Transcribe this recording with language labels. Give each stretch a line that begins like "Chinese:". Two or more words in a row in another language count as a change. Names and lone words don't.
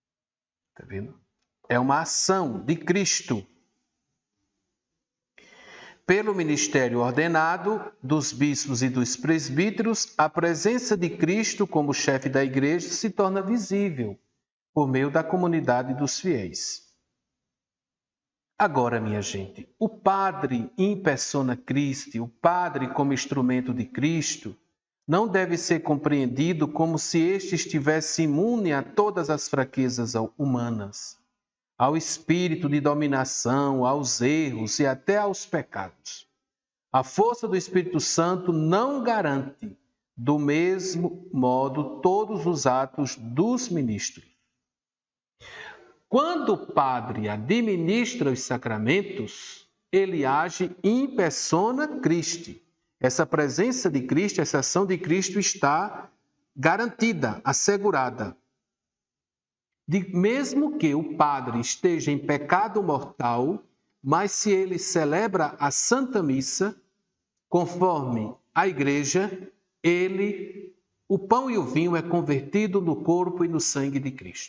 Portuguese: Está vendo? É uma ação de Cristo. Pelo ministério ordenado dos bispos e dos presbíteros, a presença de Cristo como chefe da igreja se torna visível por meio da comunidade dos fiéis. Agora, minha gente, o padre
Latin: in persona Christi,
Portuguese: o padre como instrumento de Cristo, não deve ser compreendido como se este estivesse imune a todas as fraquezas humanas, ao espírito de dominação, aos erros e até aos pecados. A força do Espírito Santo não garante, do mesmo modo, todos os atos dos ministros. Quando o padre administra os sacramentos, ele age
Latin: in persona Christi.
Portuguese: Essa presença de Cristo, essa ação de Cristo está garantida, assegurada. Mesmo que o padre esteja em pecado mortal, mas se ele celebra a Santa Missa, conforme a Igreja, o pão e o vinho é convertido no corpo e no sangue de Cristo.